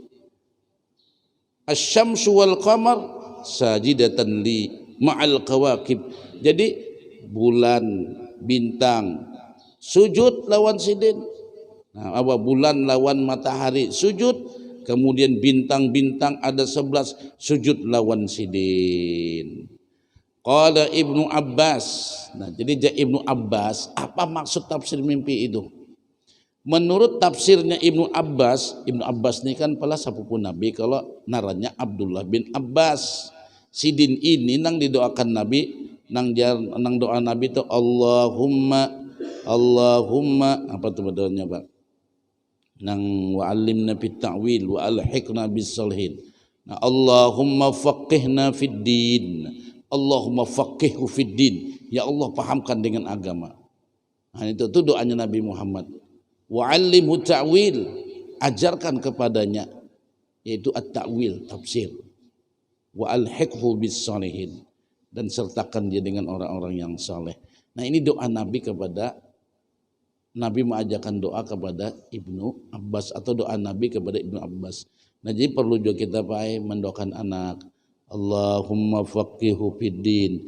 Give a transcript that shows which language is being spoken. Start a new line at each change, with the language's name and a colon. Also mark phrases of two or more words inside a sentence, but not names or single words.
Arabic: الشمس والقمر ساجدة لي مع الكواكب.
Banjar: Jadi bulan, bintang sujud lawan sidin. Nah, apa bulan lawan matahari sujud, kemudian bintang-bintang ada 11 sujud lawan sidin.
Arabic: قال ابن عباس.
Indonesian: Nah, jadi Ibnu Abbas, apa maksud tafsir mimpi itu?
Banjar: Menurut tafsirnya Ibnu Abbas ini kan pala sepupu Nabi, kalau naranya Abdullah bin Abbas. Sidin ini nang didoakan Nabi, nang doa Nabi itu Allahumma apa tuh doanya Pak?
Arabic: Nang وعلمنا في التأويل وألحقنا بالصالحين. Nah, اللهم فقهنا في الدين. اللهم فقهه في الدين.
Indonesian: Ya Allah pahamkan dengan agama. Nah, itu doanya Nabi Muhammad.
Arabic: وعلمه التأويل,
Indonesian: ajarkan kepadanya yaitu at-ta'wil, tafsir.
Arabic: وألحقه بالصالحين,
Indonesian: dan sertakan dia dengan orang-orang yang saleh. Nah, ini doa Nabi kepada Nabi mengajarkan doa kepada Ibnu Abbas atau doa Nabi kepada Ibnu Abbas. Nah, jadi perlu juga kita mendoakan anak.
Arabic: اللهم فقهه في الدين.